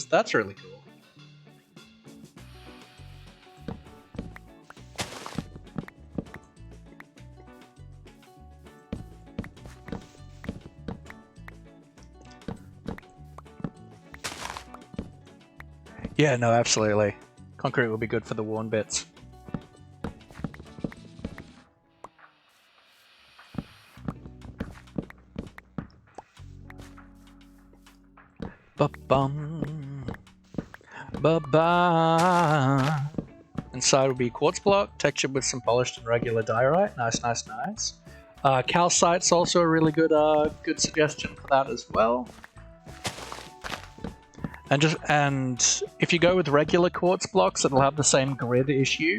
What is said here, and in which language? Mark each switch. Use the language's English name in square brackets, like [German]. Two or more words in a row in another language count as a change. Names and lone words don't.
[English] That's really cool. Yeah, no, absolutely. Concrete will be good for the worn bits. Ba-bum. Ba-ba. Inside will be quartz block, textured with some polished and regular diorite. Nice, nice, nice. Calcite's also a really good good suggestion for that as well. And if you go with regular quartz blocks, it'll have the same grid issue.